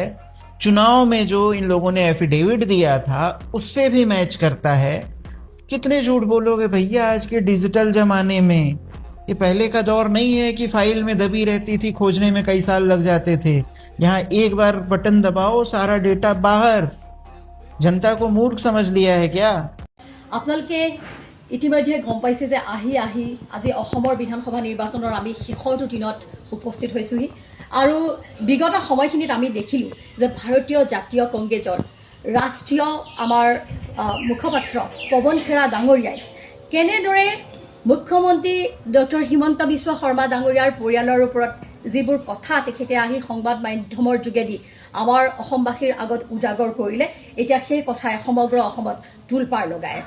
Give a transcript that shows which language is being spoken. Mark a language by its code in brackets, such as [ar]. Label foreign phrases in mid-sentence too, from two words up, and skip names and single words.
[hi] चुनाव में जो इन लोगों ने एफिडेविट दिया था उससे भी मैच करता है। कितने झूठ बोलोगे भैया आज के डिजिटल जमाने में। ये पहले का दौर नहीं है कि फाइल में दबी रहती थी, खोजने में कई साल लग जाते थे। यहाँ एक बार बटन दबाओ, सारा डेटा बाहर। जनता को मूर्ख समझ लिया है क्या? [as] আপোনালোকে ইতিমধ্যে গম পাইছে যে আহি আজি অসমৰ বিধানসভা নিৰ্বাচনৰ আমি শেষৰটো দিনত উপস্থিত হৈছোহি আৰু বিগত সময়খিনিত আমি দেখিলোঁ যে ভাৰতীয় জাতীয় কংগ্ৰেছৰ ৰাষ্ট্ৰীয় আমাৰ মুখপাত্ৰ পৱন খেৰা ডাঙৰীয়াই কেনেদৰে মুখ্যমন্ত্ৰী ডক্টৰ হিমন্ত বিশ্ব শৰ্মা ডাঙৰীয়াৰ পৰিয়ালৰ ওপৰত যিবোৰ কথা তেখেতে আহি সংবাদ মাধ্যমৰ যোগেদি আমাৰ অসমবাসীৰ আগত উজাগৰ কৰিলে, এতিয়া সেই কথাই সমগ্ৰ অসমত টোলপাৰ লগাই আছে।